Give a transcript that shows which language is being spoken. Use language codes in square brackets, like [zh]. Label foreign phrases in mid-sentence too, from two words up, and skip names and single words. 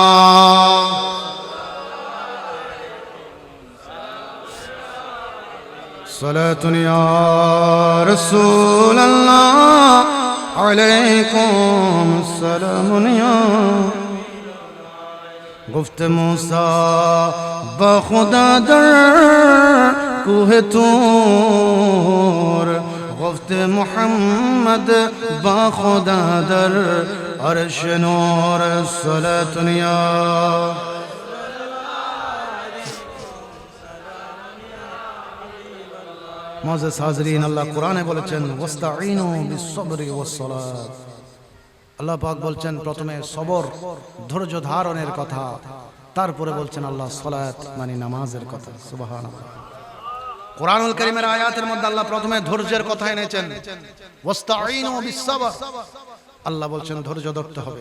[ar] صلاة يا رسول الله عليكم سلام يا. [fa] گفت موسی با خدا در کوه طور, گفت محمد با خدا در عرش نور [ar] صلاة یا معزز حاضرين, [bn] আল্লাহ কোরআনে বলেছেন [ar] واستعينوا بالصبر والصلاة. [bn] আল্লাহ পাক বলছেন প্রথমে সবর ধৈর্য ধারণের কথা, তারপরে বলছেন আল্লাহ সালাত মানে নামাজের কথা। সুবহানাল্লাহ। কোরআনুল কারীমের আয়াতের মধ্যে আল্লাহ প্রথমে ধৈর্যের কথা এনেছেন, [ar] واستعينوا بالصبر. [bn] আল্লাহ বলছেন ধৈর্য ধরতে হবে।